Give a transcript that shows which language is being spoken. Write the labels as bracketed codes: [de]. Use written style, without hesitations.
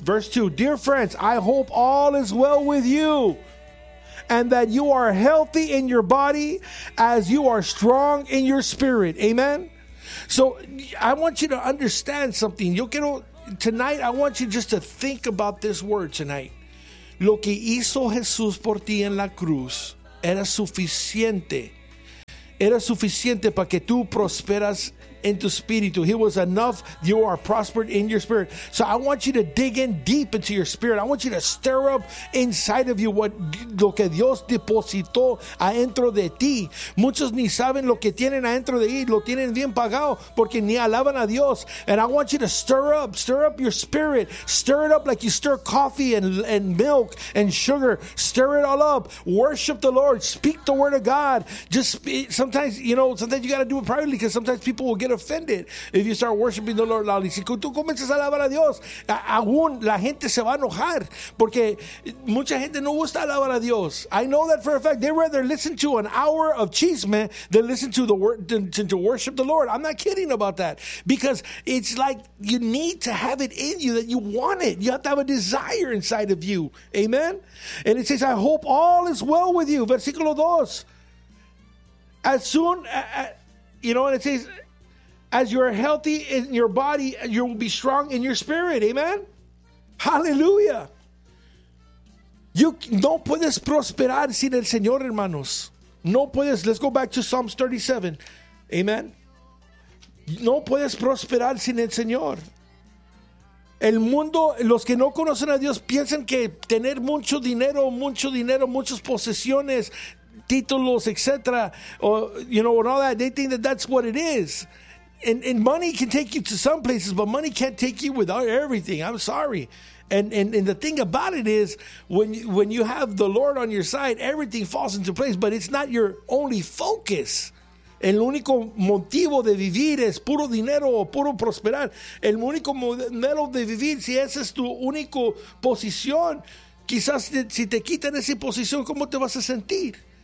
[en] Verse 2, "Dear friends, I hope all is well with you, and that you are healthy in your body as you are strong in your spirit." Amen. So I want you to understand something. Tonight, I want you just to think about this word tonight. [es] Lo que hizo Jesús por ti en la cruz era suficiente. Era suficiente para que tú prosperas en tu espíritu. [en] He was enough. You are prospered in your spirit. So I want you to dig in deep into your spirit. I want you to stir up inside of you what [es] lo que Dios depositó adentro de ti. Muchos ni saben lo que tienen adentro de ti. Lo tienen bien pagado porque ni alaban a Dios. [en] And I want you to stir up your spirit. Stir it up like you stir coffee and milk and sugar. Stir it all up. Worship the Lord. Speak the word of God. Sometimes you got to do it privately, because sometimes people will get offended if you start worshiping the Lord. [es] Y si tú comienzas a alabar a Dios, aún la gente se va a enojar, porque mucha gente no gusta alabar a Dios. [en] I know that for a fact. They rather listen to an hour of chisme than listen to the word to worship the Lord. I'm not kidding about that, because it's like you need to have it in you that you want it. You have to have a desire inside of you. Amen. And it says, "I hope all is well with you." [es] Versículo 2. [en] As soon, and it says, As you are healthy in your body, you will be strong in your spirit. [es] Amen? Hallelujah. [en] You [es] no puedes prosperar sin el Señor, hermanos. No puedes. [en] Let's go back to Psalms 37. Amen? [es] No puedes prosperar sin el Señor. El mundo, los que no conocen a Dios, piensan que tener mucho dinero, muchas posesiones, títulos, etc. [en] You know, and all that. They think that that's what it is. And money can take you to some places, but money can't take you without everything. I'm sorry. And the thing about it is, when you have the Lord on your side, everything falls into place, but it's not your only focus. [es] El único motivo de vivir es puro dinero o puro prosperar. El único modelo de vivir, si esa es tu única posición, quizás si te quitan esa posición, ¿cómo te vas a sentir?